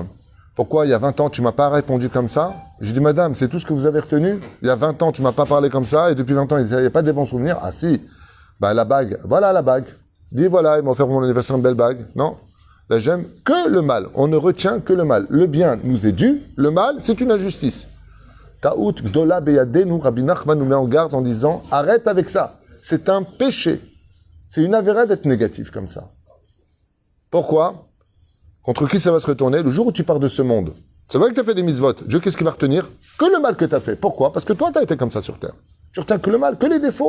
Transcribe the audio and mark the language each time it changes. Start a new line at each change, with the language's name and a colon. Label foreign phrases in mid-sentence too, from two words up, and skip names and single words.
French: Pourquoi, il y a 20 ans, tu m'as pas répondu comme ça ? J'ai dit, madame, c'est tout ce que vous avez retenu ? Il y a 20 ans, tu m'as pas parlé comme ça, et depuis 20 ans, il n'y a pas de bons souvenirs ? Ah si, la bague, voilà la bague. Dis, voilà, ils m'ont offert pour mon anniversaire une belle bague. Non, là, j'aime que le mal. On ne retient que le mal. Le bien nous est dû, le mal, c'est une injustice.
Hebrew: טעות גדולה בידינו,
French: Rabbi Nachman nous met en garde en disant, arrête avec ça. C'est un péché. C'est une avéra d'être négatif comme ça. Pourquoi ? Contre qui ça va se retourner ? Le jour où tu pars de ce monde. C'est vrai que tu as fait des mitzvot. Dieu, qu'est-ce qu'il va retenir ? Que le mal que tu as fait. Pourquoi ? Parce que toi, tu as été comme ça sur terre. Tu retiens que le mal, que les défauts.